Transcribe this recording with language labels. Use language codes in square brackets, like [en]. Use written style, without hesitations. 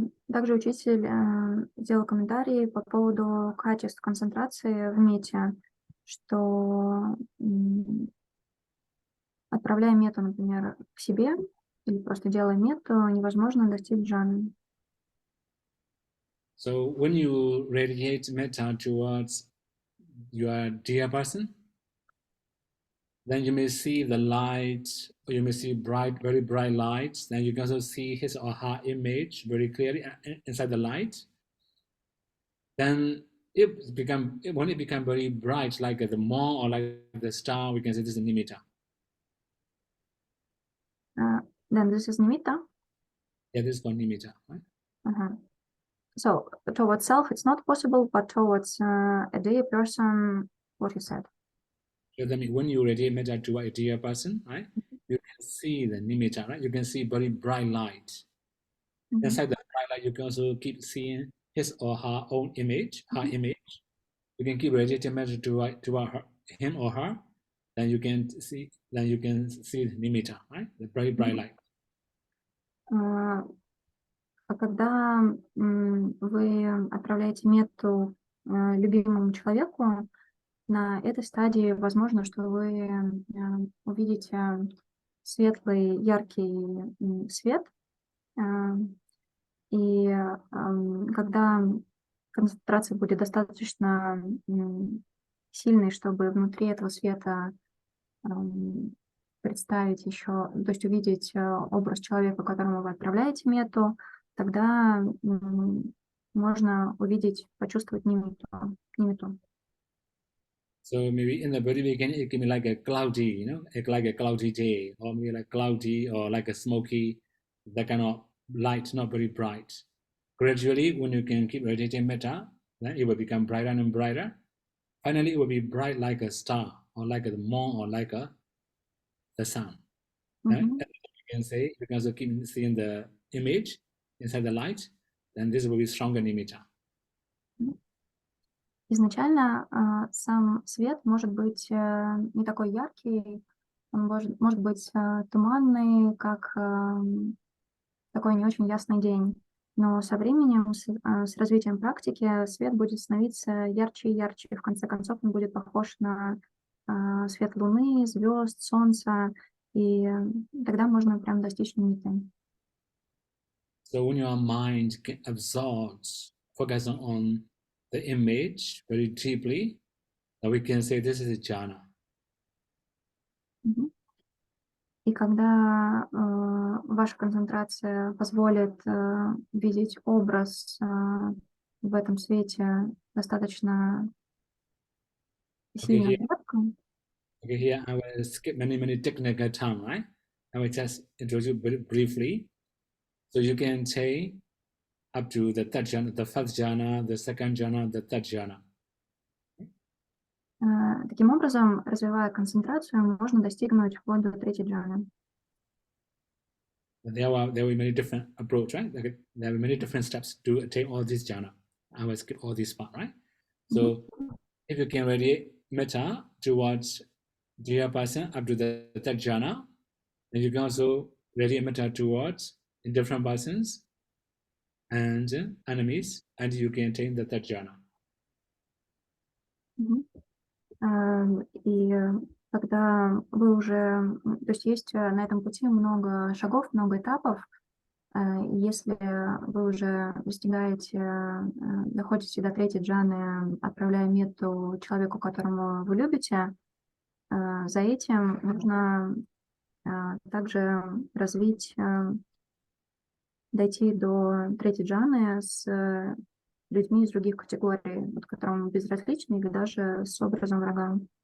[ru] Также учитель сделал комментарии по поводу качеств концентрации в мете, что отправляя мету, например, к себе или просто делая мету, невозможно достичь джханы. [en] So when you radiate metta towards your dear person, then you may see the light, or you may see bright, very bright lights. Then you can also see his or her image very clearly inside the light. Then when it becomes very bright, like the moon or like the star, we can say this is nimitta. Then this is nimitta. Yeah, this is called nimitta, right? So towards self, it's not possible, but towards a dear person, what you said. So that means when you radiate metta to a dear person, right, you can see the nimitta, right? You can see very bright light. Inside the bright light, you can also keep seeing his or her own image, her image. You can keep radiating metta to him or her. Then you can see the nimitta, right? The very bright light. [ru] А когда вы отправляете мету любимому человеку, на этой стадии возможно, что вы увидите светлый, яркий свет. И когда концентрация будет достаточно сильной, чтобы внутри этого света представить еще, то есть увидеть образ человека, которому вы отправляете мету, тогда можно увидеть, почувствовать нимиту. [en] So maybe in the very beginning, it can be like a cloudy, like a cloudy day, or maybe like cloudy or like a smoky, that kind of light, not very bright. Gradually, when you can keep radiating metta, then it will become brighter and brighter. finally it will be bright like a star, or like the moon, or like the sun. Right? Мгм. You can say, you can also keep seeing the image inside the light, then this will be stronger nimitta. [ru] Изначально сам свет может быть не такой яркий, он может быть туманный, как такой не очень ясный день. Но со временем, с развитием практики, свет будет становиться ярче и ярче. В конце концов, он будет похож на свет Луны, звезд, Солнца, и тогда можно прям достичь нимитты. [en] So when your mind absorbs, focus on the image very deeply, then we can say this is a jhana. Мгм. [ru] И когда ваша концентрация позволит видеть образ в этом свете достаточно сильно [en] here- [ru] ярко, [en] Okay, here I will skip many technical terms, right? I will just introduce briefly. So you can say up to the third jhana, the first jhana, the second jhana, the third jhana. [ru] таким образом, развивая концентрацию, можно достигнуть вплоть до третьей джханы. [en] There will be many different approach, right? There are many different steps to attain all these jhana. I will skip all this part, right? So if you can radiate metta towards dear person up to the third jhana, then you can also radiate metta towards different persons and enemies, and you can attain the third jhana. Мгм. [ru] И когда вы уже, то есть на этом пути много шагов, много этапов. Если вы уже достигаете, доходите до третьей джханы, отправляя метту человеку, которому вы любите, за этим нужно также развить, дойти до третьей джханы с людьми из других категорий, вот, которым безразличны или даже с образом врага.